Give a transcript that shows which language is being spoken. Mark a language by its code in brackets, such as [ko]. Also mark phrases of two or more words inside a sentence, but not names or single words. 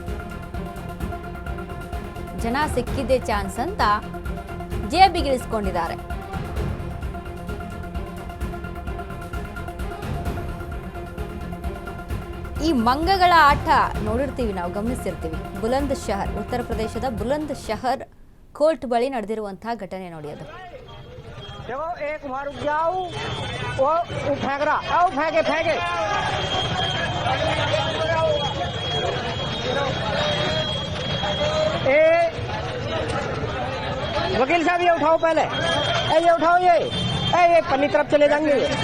[kn] ಜನ ಸಿಕ್ಕಿದ್ದೇ ಚಾನ್ಸ್ ಅಂತ ಜೇಬಿಗಿಳಿಸ್ಕೊಂಡಿದ್ದಾರೆ. ಈ ಮಂಗಗಳ ಆಟ ನೋಡಿರ್ತೀವಿ, ನಾವು ಗಮನಿಸಿರ್ತೀವಿ. ಬುಲಂದ್ ಶಹರ್, ಉತ್ತರ ಪ್ರದೇಶದ ಬುಲಂದ್ ಶಹರ್ ಕೋರ್ಟ್ ಬಳಿ ನಡೆದಿರುವಂತಹ ಘಟನೆ ನೋಡಿ ಅದು. [hi] देखो एक वहां रुक जाओ, वो फेंक रहा, आओ फेंके फेंके। ए वकील साहब ये उठाओ पहले, ये उठाओ, ये पन्नी तरफ चले जाएंगे।